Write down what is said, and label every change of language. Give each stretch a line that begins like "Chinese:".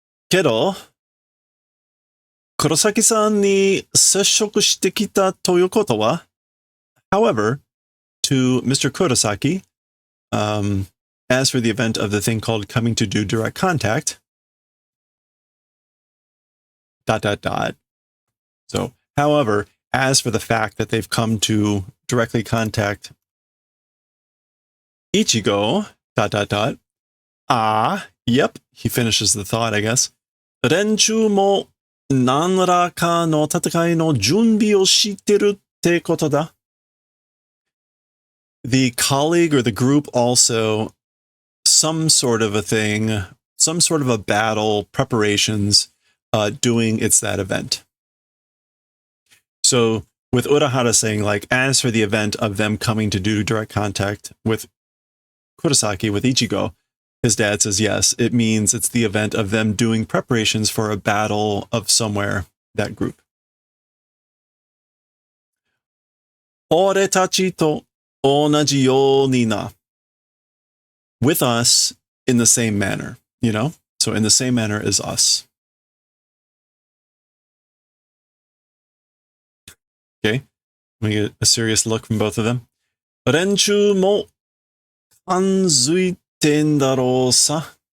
Japanese: けど、黒崎さんに接触してきたということは、
English: however, to Mr. Kurosaki, as for the event of the thing called coming to do direct contact, ... So, however, as for the fact that they've come to directly contact Ichigo, ... Yep, he finishes the thought, I guess.
Japanese: 連中も何らかの戦いの準備をしてるってことだ。
English: The colleague or the group also, some sort of a thing, some sort of a battle, preparations, doing it's that event. So with Urahara saying, like, as for the event of them coming to do direct contact with Kurosaki, with Ichigo, his dad says, yes, it means it's the event of them doing preparations for a battle of somewhere, that group.
Japanese: 俺たちと同じようにな.
English: With us in the same manner, you know? So in the same manner as us. Okay, let me get a serious look from both of them.
Japanese: 連中も感づいてんだろうさ.